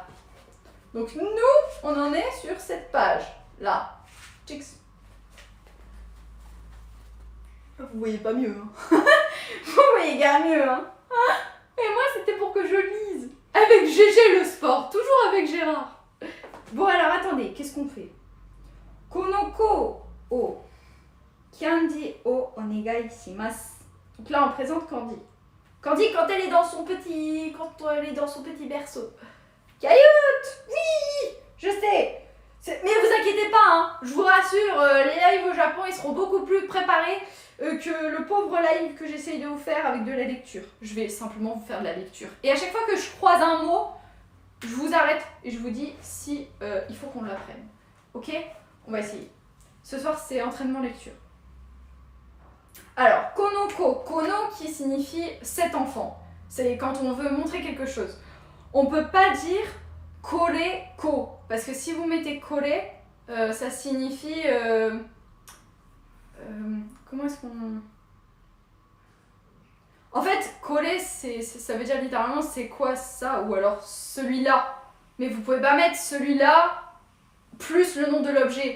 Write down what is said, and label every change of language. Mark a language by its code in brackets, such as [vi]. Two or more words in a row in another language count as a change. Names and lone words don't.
[fr] Donc nous, on en est sur cette page. Là. Chicks. Vous voyez pas mieux, hein. Vous voyez guère mieux, hein. Et moi, c'était pour que je lise. Avec GG le sport. Toujours avec Gérard. Bon, alors, attendez. Qu'est-ce qu'on fait? [ja] この子をCandyをお願いします. [fr] Donc là, on présente Candy. Candy, quand elle est dans son petit berceau. Cailloute! Oui! Je sais. Mais vous inquiétez pas, hein. Je vous rassure, les lives au Japon, ils seront beaucoup plus préparés que le pauvre live que j'essaye de vous faire avec de la lecture. Je vais simplement vous faire de la lecture. Et à chaque fois que je croise un mot, je vous arrête et je vous dis si il faut qu'on l'apprenne. Ok? On va essayer. Ce soir, c'est entraînement lecture. Alors, konoko. Kono qui signifie 7 enfants. C'est quand on veut montrer quelque chose. On peut pas dire [ja] これ子. [fr] Parce que si vous mettez kore, ça signifie... comment est-ce qu'on... En fait, kore, ça veut dire littéralement c'est quoi ça? Ou alors celui-là. Mais vous pouvez pas mettre celui-là plus le nom de l'objet.